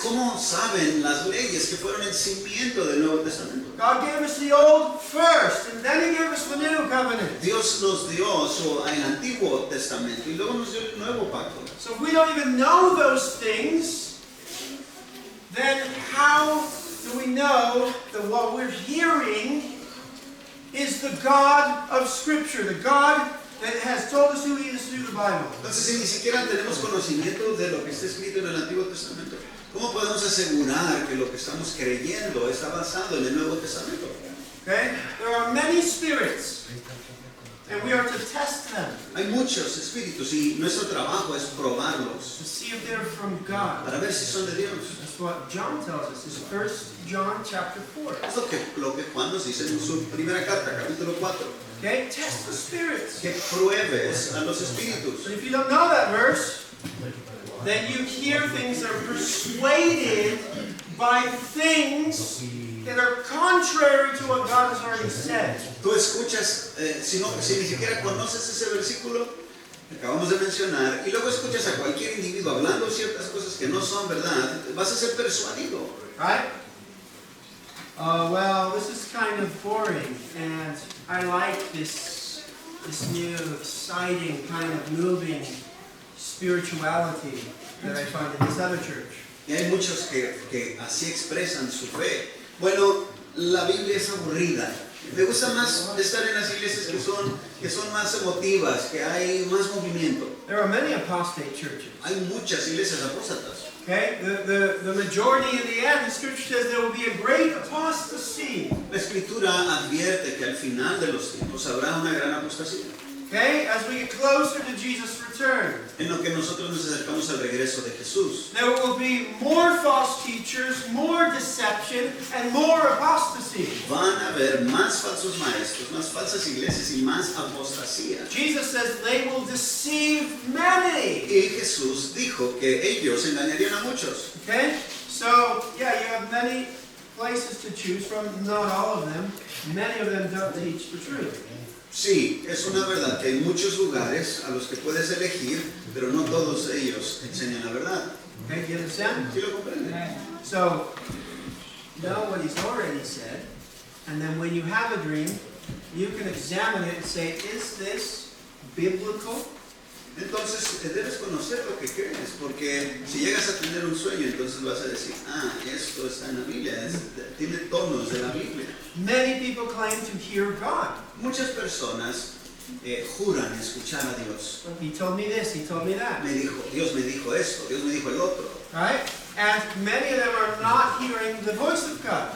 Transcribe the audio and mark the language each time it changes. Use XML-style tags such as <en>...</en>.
<es>¿Cómo saben las leyes que fueron el cimiento del Nuevo Testamento?</es> <en>God gave us the old first, and then He gave us the new covenant.</en> <es>Dios nos dio el Antiguo Testamento y luego nos dio el Nuevo Pacto.</es> <en>So if we don't even know those things, then how do we know that what we're hearing is the God of Scripture, the God that has told us who He is through the Bible?</en> <es>Entonces, si ni siquiera tenemos conocimiento de lo que está escrito en el Antiguo Testamento, ¿cómo podemos asegurar que lo que estamos creyendo está basado en el Nuevo Testamento?</es> <en>Okay? There are many spirits. and we are to test them</en> <es>Hay muchos espíritus y nuestro trabajo es probarlos</es> <en>to see if they're from God.</en> <es>para ver si son de Dios.</es> <en>That's what John tells us. It's 1 John chapter 4.</en> <es>Es lo que Juan nos dice en su primera carta, capítulo 4.</es> <en>Okay? Test the spirits.</en> <es>Que pruebes a los espíritus.</es> <en>But if you don't know that verse, then you hear things that are persuaded by things that are contrary to what God has already said.</en> <es>Tú escuchas, si ni siquiera conoces ese versículo que acabamos de mencionar, y luego escuchas a cualquier individuo hablando ciertas cosas que no son verdad, vas a ser persuadido.</es> <en>Right? Well, this is kind of boring, and I like this new, exciting, kind of moving spirituality that I find in this other church.</en> <es>Y hay muchos que así expresan su fe. Bueno, la Biblia es aburrida. Me gusta más estar en las iglesias que son más emotivas, que hay más movimiento.</es> <en>There are many apostate churches.</en> <es>Hay muchas iglesias apóstatas.</es> <en>Okay? The majority in the end, the scripture says there will be a great apostasy.</en> <es>La Escritura advierte que al final de los tiempos habrá una gran apostasía.</es> <en>Okay? As we get closer to Jesus' return,</en> <es>En lo que nosotros nos acercamos al regreso de Jesús.</es> <en>there will be more false teachers, more deception, and more apostasy.</en> <es>Van a haber más falsos maestros, más falsas iglesias y más apostasía.</es> <en>Jesus says they will deceive many.</en> <es>Y Jesús dijo que ellos engañarían a muchos.</es> <en>Okay? So, yeah, you have many places to choose from, not all of them. Many of them don't teach the truth.</en> <es>Sí, es una verdad que hay muchos lugares a los que puedes elegir, pero no todos ellos enseñan la verdad.</es> <en>Okay, you understand?</en> <es>¿Sí lo comprenden?</es> <en>So, know what he's already said, and then when you have a dream, you can examine it and say, is this biblical?</en> <es>Entonces debes conocer lo que crees, porque si llegas a tener un sueño, entonces vas a decir, esto está en la Biblia, tiene tonos de la Biblia.</es> <en>Many people claim to hear God.</en> <es>Muchas personas juran escuchar a Dios.</es> <en>He told me this, he told me that.</en> <es>Dios me dijo esto, Dios me dijo el otro.</es> <en>Right? And many of them are not hearing the voice of God.</en>